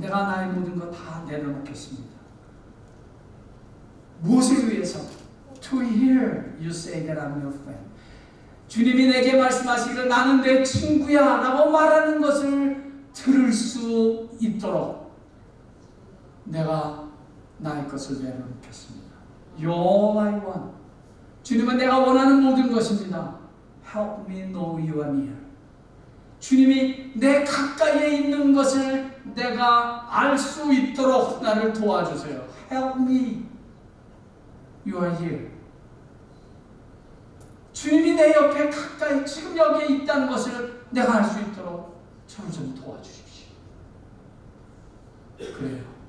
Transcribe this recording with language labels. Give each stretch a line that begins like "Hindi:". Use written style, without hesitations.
Korean: 내가 나의 모든 것 다 내려놓겠습니다. 무엇을 위해서?
English: To hear you say that I'm your friend.
Korean: 주님이 내게 말씀하시기를 나는 내 친구야 라고 말하는 것을 들을 수 있도록 내가 나의 것을 내려놓겠습니다.
English: You're all I want.
Korean: 주님은 내가 원하는 모든 것입니다.
English: Help me know you are near.
Korean: 주님이 내 가까이에 있는 것을 내가 알 수 있도록 나를 도와주세요.
English: Help me. You are here.
Korean: 주님이 내 옆에 가까이 지금 여기에 있다는 것을 내가 알 수 있도록 저를 좀 도와주십시오. 그래요.